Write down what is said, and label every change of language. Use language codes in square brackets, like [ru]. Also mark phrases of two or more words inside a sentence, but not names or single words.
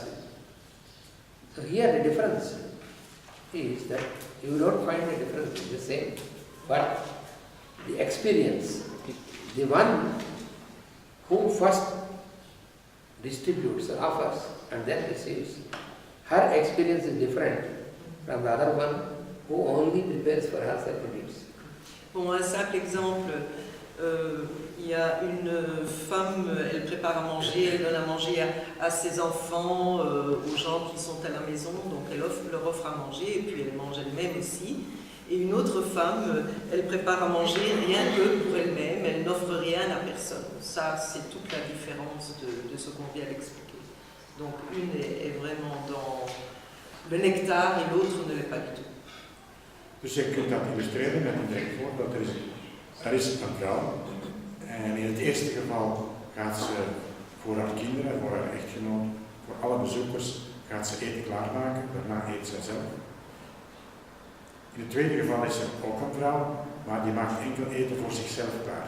[en] So here the difference is that you don't find the difference in the same, but the experience, the one who first distributes or offers and then receives, her experience is different from the other one who only prepares for herself and eats. [fr] Bon, un simple exemple, il y a une femme, elle prépare à manger, elle donne à manger à ses enfants, aux gens qui sont à la maison, donc elle leur offre à manger et puis elle mange elle-même aussi. Et une autre femme, elle prépare à manger rien que pour elle-même, elle n'offre rien à personne. Ça, c'est toute la différence de ce qu'on vient d'expliquer. Donc une est vraiment dans le nectar et l'autre ne l'est pas du tout. [nl] Dus je kunt dat illustreren met een direct voorbeeld. Er is een vrouw en in het eerste geval gaat ze voor haar kinderen, voor haar echtgenoot, voor alle bezoekers gaat ze eten klaarmaken, daarna eet zij zelf. In het tweede geval is er ook een vrouw, maar die maakt enkel eten voor zichzelf klaar.